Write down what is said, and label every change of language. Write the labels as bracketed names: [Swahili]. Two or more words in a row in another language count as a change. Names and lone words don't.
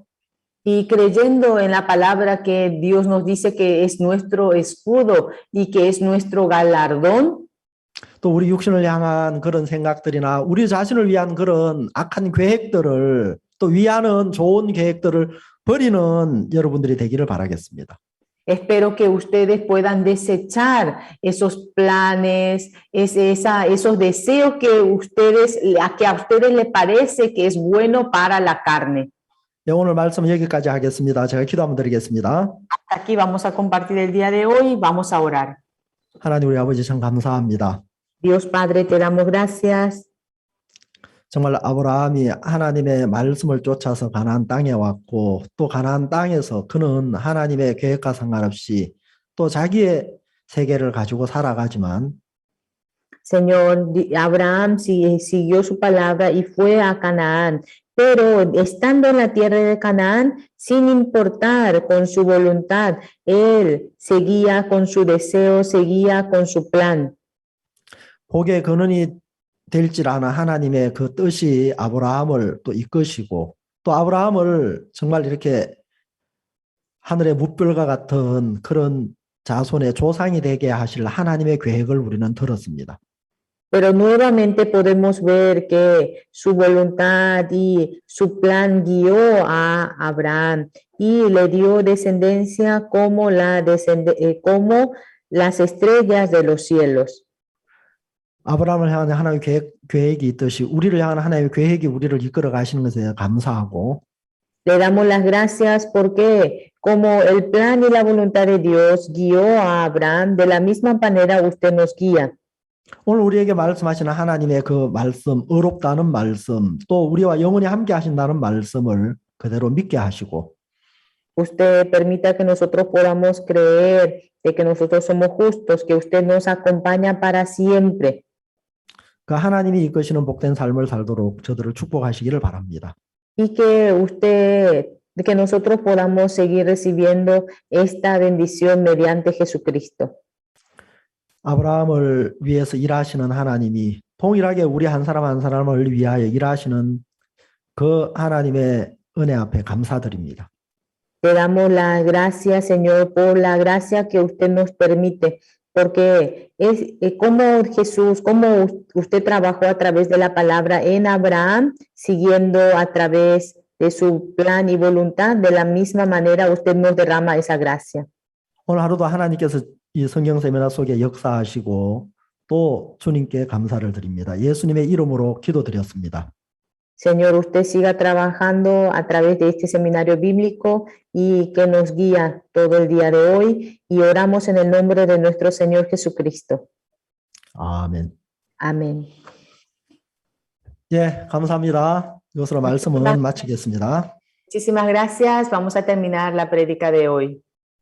[Spanish] Y creyendo en la palabra que Dios nos dice que es nuestro escudo y que es nuestro galardón. [Korean] 또 우리 육신을 향한 그런 생각들이나 우리 자신을 위한 그런 악한 계획들을 또 위하는 좋은 계획들을 버리는 여러분들이 되기를 바라겠습니다. [Spanish] Espero que ustedes puedan desechar esos planes, esos deseos que a ustedes les parece que es bueno para la carne. [Korean] 네, 오늘 말씀은 여기까지 하겠습니다. 제가 기도 한번 드리겠습니다. [Spanish] Hasta aquí vamos a compartir el día de hoy, vamos a orar. [Korean] 하나님 우리 아버지 참 감사합니다. [Spanish] Dios Padre, te damos gracias. [Korean] 정말 아브라함이 하나님의 말씀을 쫓아서 가나안 땅에 왔고 또 가나안 땅에서 그는 하나님의 계획과 상관없이 또 자기의 세계를 가지고 살아가지만 [Spanish] Señor, Abraham siguió su palabra y fue a Canaán, Pero estando en la tierra de Canaán, sin importar con su voluntad, él seguía con su deseo, seguía con su plan. [Korean] 복의 근원이 될지라는 하나님의 그 뜻이 아브라함을 또 이끄시고 또 아브라함을 정말 이렇게 하늘의 무별과 같은 그런 자손의 조상이 되게 하실 하나님의 계획을 우리는 들었습니다. [Spanish] Pero nuevamente podemos ver que su voluntad y su plan guió a Abraham y le dio descendencia como como las estrellas de los cielos. [Korean] 아브라함을 향한 하나님의 계획이 있듯이 우리를 향한 하나님의 계획이 우리를 이끌어 가시는 것에 감사하고 [Spanish] Le damos las gracias porque como el plan y la voluntad de Dios guió a Abraham, de la misma manera usted nos guía. [Korean] 오늘 우리에게 말씀하시는 하나님의 그 말씀, 의롭다는 말씀, 또 우리와 영원히 함께 하신다는 말씀을 그대로 믿게 하시고 [Spanish] Usted permita que nosotros podamos creer de que nosotros somos justos, que usted nos acompaña para siempre. [Korean] 그 하나님이 이끄시는 복된 삶을 살도록 저들을 축복하시기를 바랍니다. [Spanish] Y que nosotros podamos seguir recibiendo esta bendición mediante Jesucristo. [Korean] 아브라함을 위해서 일하시는 하나님이 동일하게 우리 한 사람 한 사람을 위하여 일하시는 그 하나님의 은혜 앞에 감사드립니다. [Spanish] Le damos las gracias, Señor, por la gracia que usted nos permite, porque es como Jesús, como usted trabajó a través de la palabra en Abraham, siguiendo a través de su plan y voluntad, de la misma manera usted nos derrama esa gracia. [Korean] 오늘 하루도 하나님께서 이 성경 세미나 속에 역사하시고 또 주님께 감사를 드립니다. 예수님의 이름으로 기도드렸습니다. [Spanish] Señor, usted siga trabajando a través de este seminario bíblico y que nos guía todo el día de hoy y oramos en el nombre de nuestro Señor Jesucristo. [Korean] 아멘. [Spanish] Amén. [Korean] 예, 감사합니다. 이것으로 말씀은 마치겠습니다. [Spanish] Muchísimas gracias. Vamos a terminar la prédica de hoy.